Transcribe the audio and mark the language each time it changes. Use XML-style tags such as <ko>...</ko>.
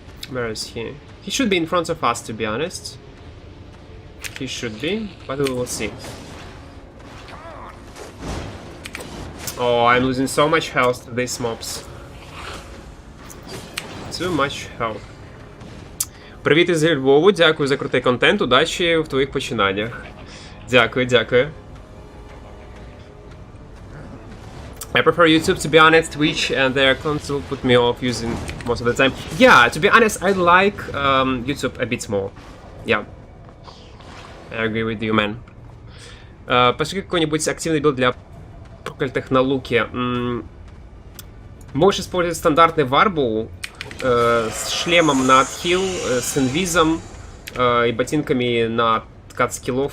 <en>Where is he? He should be in front of us, to be honest. He should be, but we will see. Oh, I'm losing so much health to these mobs. Too much health.</en> <uk>Привіт із Львову, дякую за крутий контент, удачі в твоїх починаннях. Дякую.</uk> <en>I prefer YouTube, to be honest. Twitch and their console put me off using most of the time. Yeah, to be honest, I like YouTube a bit more. Yeah. I agree with you, man.</en> <ru>Пошли какой-нибудь активный билд для проклятых на луке. Можешь использовать стандартный варбу с шлемом на отхил, с инвизом и ботинками на откат скиллов.</ru>